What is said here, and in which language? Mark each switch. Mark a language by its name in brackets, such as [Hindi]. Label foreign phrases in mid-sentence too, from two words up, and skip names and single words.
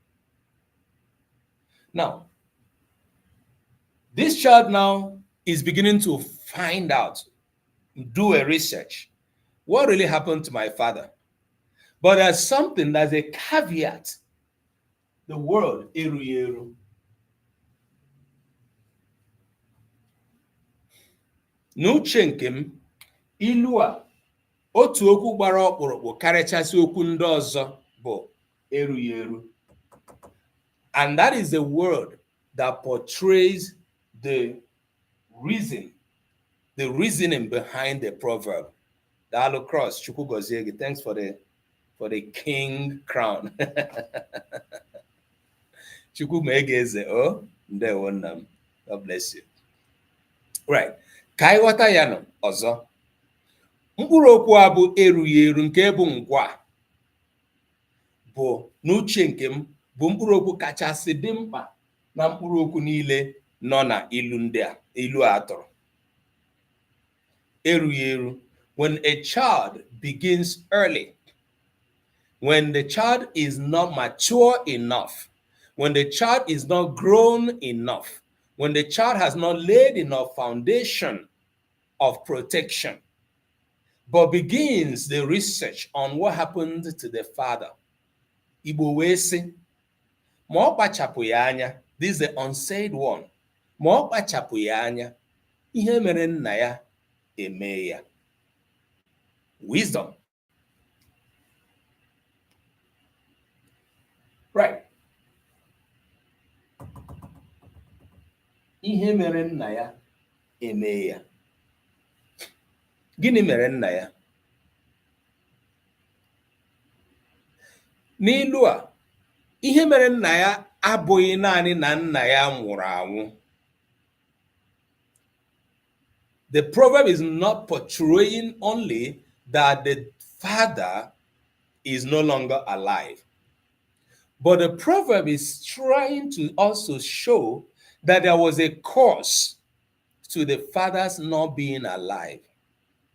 [English] Now, this child now is beginning to find out, do a research. What really happened to my father? But there's a caveat. The word eru. [Igbo] N'uche nke m, ilu a otu okwu gbara ọkpụrụkpụ karịchasị okwu ndị ọzọ bụ eru. [English] And that is the word that portrays the reasoning behind the proverb. [Igbo] Dalo Cross, Chukwu gozie gị. [English] Thanks for the king crown. [Igbo] Chukwu mege eze o, ndewo nna m. [English] God bless you. Right. [Igbo] Ka anyị ghọta ya nọ ọzọ. Mkpụrụ okwu a bụ eru nke bụ ngwa, bụ n'uche nke m bụ mkpụrụ okwu kachasị dị mkpa na mkpụrụ okwu niile nọ na ilu a atọrọ. Eru. [English] When a child begins early, when the child is not mature enough, when the child is not grown enough, when the child has not laid enough foundation of protection, but begins the research on what happened to the father, [Igbo] Igbo wee sị, ma ọ kpachapụ ya anya, [English] this is the unsaid one, [Igbo] ma ọ kpachapụ ya anya, ihe mere nna ya eme ya. [English] Wisdom. Right. [Igbo] Ihe mere nna ya eme ya. Gịnị mere nna ya? N'ilu a, ihe mere nna ya abụghị naanị na nna ya nwụrụ anwụ. [English] The proverb is not portraying only that the father is no longer alive, but the proverb is trying to also show that there was a cause to the father's not being alive.